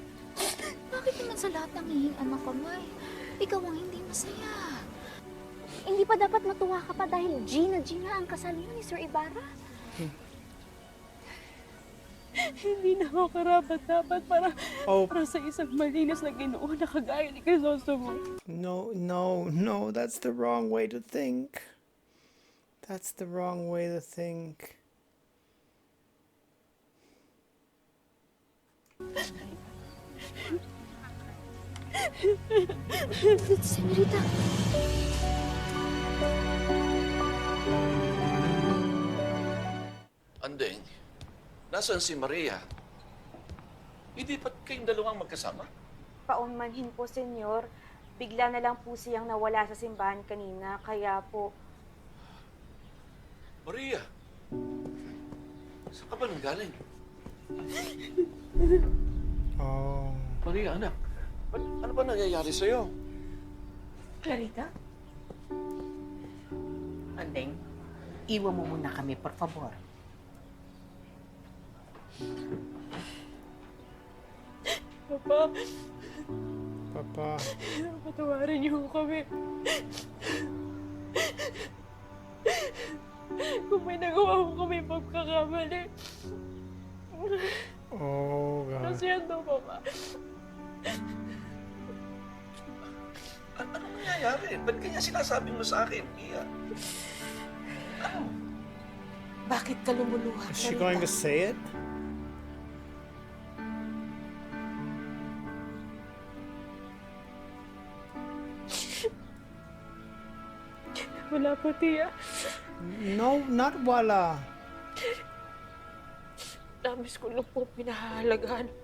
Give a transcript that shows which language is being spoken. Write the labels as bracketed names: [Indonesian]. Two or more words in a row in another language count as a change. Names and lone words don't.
[Filipino] Bakit naman sa lahat ng hihingan ng kamay, ikaw ang hindi masaya? Hindi pa dapat matuwa ka pa dahil Gina ang kasal niyo ni Sir Ibarra. Hindi na ako karapat-dapat para sa isang malinis na Ginoo na kagaya ni Crisostomo. [English] No, that's the wrong way to think. That's the wrong way to think. Senorita. [Filipino] Andeng, nasaan si Maria? Hindi ba't kayong dalawang magkasama? Paunmanhin po, senyor. Bigla na lang po siyang nawala sa simbahan kanina, kaya po... Maria, saan ka ba nang galing? Oh. Maria, anak, ano ba nangyayari sa'yo? Clarita? Andeng, iwan mo muna kami, [Spanish] por favor. [Filipino] Papa. Patawarin niyo kami. Kung may nagawa ko kami pagkakamali. [English] Oh, God. [Filipino] Nasyendo, Papa. Anong nangyayari? Ba't kanya sinasabi mo sa akin, Iya? Bakit ka lumuluha, [English] Is she going to say it? [Filipino] Wala po, Tia. [English] No, not wala. [Filipino] Damis ko lang po pinahahalagahan.